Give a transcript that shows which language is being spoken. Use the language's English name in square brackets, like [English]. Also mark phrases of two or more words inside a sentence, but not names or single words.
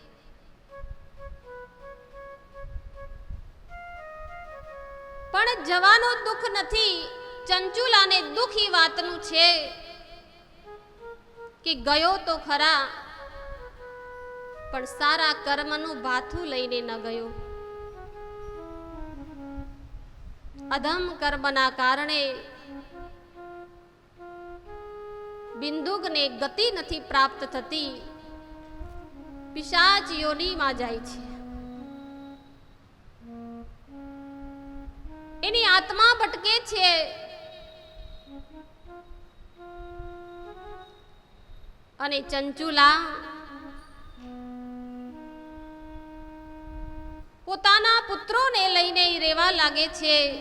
[Gujarati] પણ જવાનો દુખ નથી, ચંચુલાને દુખ ઈ વાતનું છે કે ગયો તો ખરો પણ સારા કર્મનું ભાથું લઈને ન ગયો। અધમ કર્મના કારણે બિંદુકને ગતિ નથી પ્રાપ્ત થતી, પિશાચ યોનિમાં જાય છે। એની આત્મા ભટકે છે। અને ચંચુલા પોતાના પુત્રોને લઈને રોવા લાગે છે।